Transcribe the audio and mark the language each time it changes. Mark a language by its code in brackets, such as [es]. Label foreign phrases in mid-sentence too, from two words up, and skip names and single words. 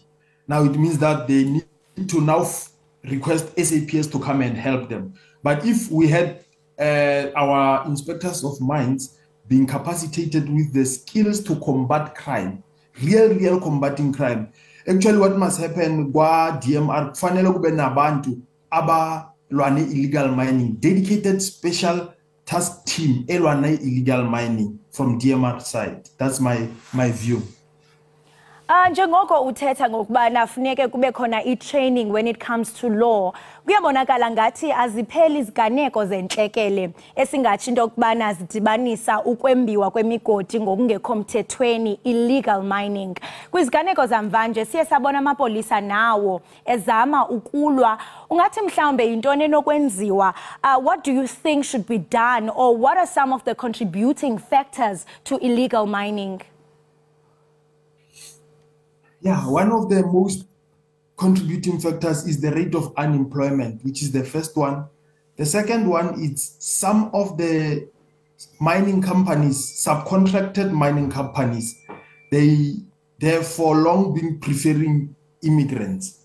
[en] Now it means that they need to now request SAPS to come and help them. But if we had our inspectors of mines being capacitated with the skills to combat crime, real combating crime. Actually, what must happen [xh] kwa DMR kufanele kube nabantu abalwane [en] illegal mining, dedicated special task team elwane illegal mining from DMR side. That's my view. [xh] Njengoko uthetha ngokubana funeke kube khona i-training [en] when it comes to law, [xh] kuyabonakala ngathi azipheli iziganeko zentlekele esingathi into yokubana zidibanisa ukwembiwa kwemigodi ngokungekho mthethweni, [en] illegal mining. [xh] Kwiziganeko zamvanje siye sabona amapolisa nawo ezama ukulwa. Ungathi mhlawumbe yintoni enokwenziwa? [en] What do you think should be done, or what are some of the contributing factors to illegal mining? Yeah, one of the most contributing factors is the rate of unemployment, which is the first one. The second one is some of the mining companies, subcontracted mining companies, they have for long been preferring immigrants.